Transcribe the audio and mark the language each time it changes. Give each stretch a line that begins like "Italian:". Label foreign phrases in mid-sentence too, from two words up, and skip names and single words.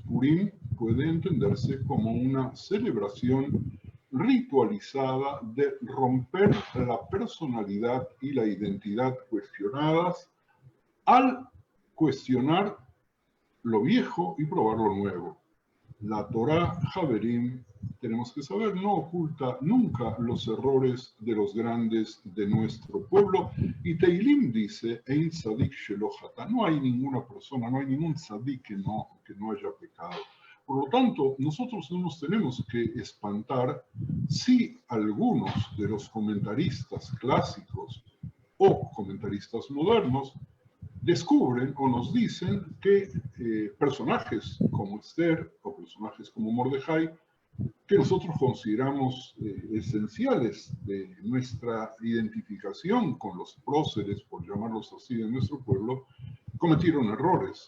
Spanish: Purim puede entenderse como una celebración ritualizada de romper la personalidad y la identidad cuestionadas al cuestionar lo viejo y probar lo nuevo. La Torá, Javerim, tenemos que saber, no oculta nunca los errores de los grandes de nuestro pueblo. Y Teilim dice,
Hebrew: אין צדיק שלא חטא,
Spanish: no hay ninguna persona, no hay ningún tzadik que no haya pecado. Por lo tanto, nosotros no nos tenemos que espantar si algunos de los comentaristas clásicos o comentaristas modernos descubren o nos dicen que personajes como Esther o personajes como Mordejai, que nosotros consideramos esenciales de nuestra identificación con los próceres, por llamarlos así, de nuestro pueblo, cometieron errores.